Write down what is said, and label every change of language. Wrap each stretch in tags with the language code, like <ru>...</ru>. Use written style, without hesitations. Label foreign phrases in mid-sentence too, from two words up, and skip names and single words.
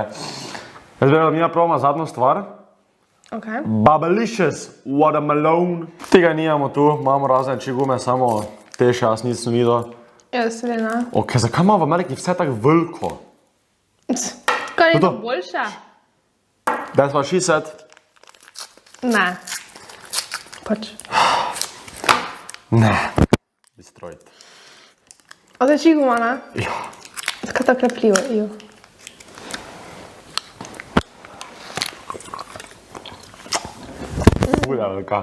<sl>Jaz bi vedela, mi probamo zadnjo stvar. Ok. Bubblicious Watermelon. Tega nimamo tu, imamo razne čigume, samo te še jaz nisem videl. Jaz se ne. Ok, zakaj ima v Ameriki vse tako veliko? Kaj je To to to. boljše?</sl> <en>That's what she said.</en> <sl>Ne. Pač. Ne. Destroyed. A to je čiguma, ne? Ja. Tako tako lepljivo, jo. Ful je velika.</sl>